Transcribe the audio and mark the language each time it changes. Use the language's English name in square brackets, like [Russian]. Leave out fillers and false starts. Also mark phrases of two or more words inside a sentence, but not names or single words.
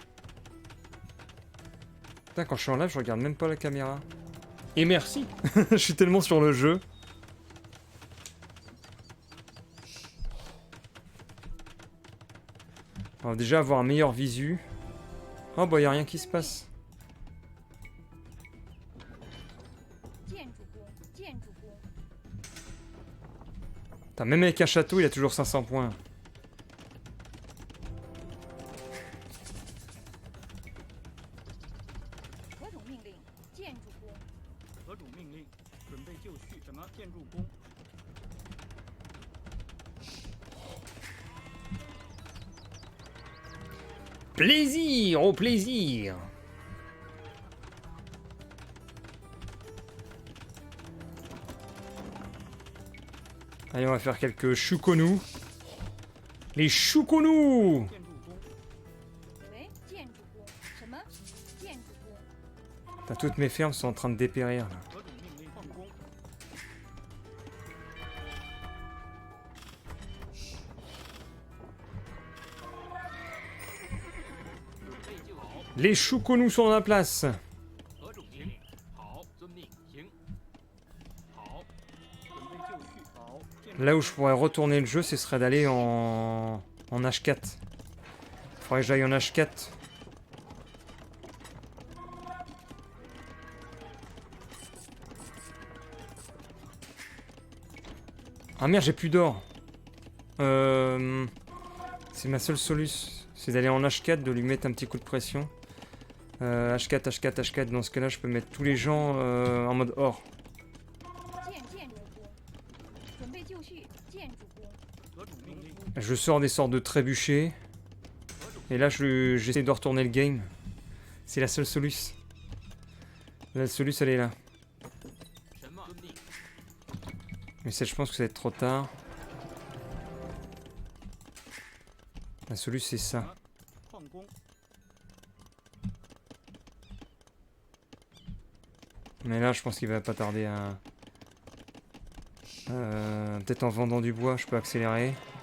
[French] Putain, quand je suis en live, je regarde même pas la caméra. Et merci. Je suis tellement sur le jeu. On va déjà avoir un meilleur visu. Oh bah y a rien qui se passe. [Chinese] 建筑工，建筑工， [French] Putain, même avec un château, il a toujours 500 points. [Chinese] 何种命令？建筑工，何主命令？准备就绪。什么？建筑工。 [French] Plaisir, au plaisir. Allez, on va faire quelques choukonous. Les choukonous. [Chinese] 建筑工。喂，建筑工，什么？建筑工， [French] Putain, toutes mes fermes sont en train de dépérir là. [Chinese] 何主命令？矿工。 [French] Les choukonous sont en place. [Chinese] 何主命令？好，遵命。行。好，准备就绪。好，建筑 [French] Là où je pourrais retourner le jeu, ce serait d'aller en H4. Faudrait que j'aille en H4. Ah merde, j'ai plus d'or. C'est ma seule solution. C'est d'aller en H4, de lui mettre un petit coup de pression. H4, H4, H4. Dans ce cas-là, je peux mettre tous les gens en mode or. [Chinese] 建筑工，准备就绪。建筑工，何主命令？ [French] Je sors des sortes de trébuchets. Et là, j'essaie de retourner le game. C'est la seule solution. La solution, elle est là. [Chinese] 什么？遵命。 [French] Mais ça, je pense que ça va être trop tard. La solution, c'est ça. [Chinese] 矿工。 [French] Mais là, je pense qu'il va pas tarder à... Peut-être en vendant du bois, je peux accélérer.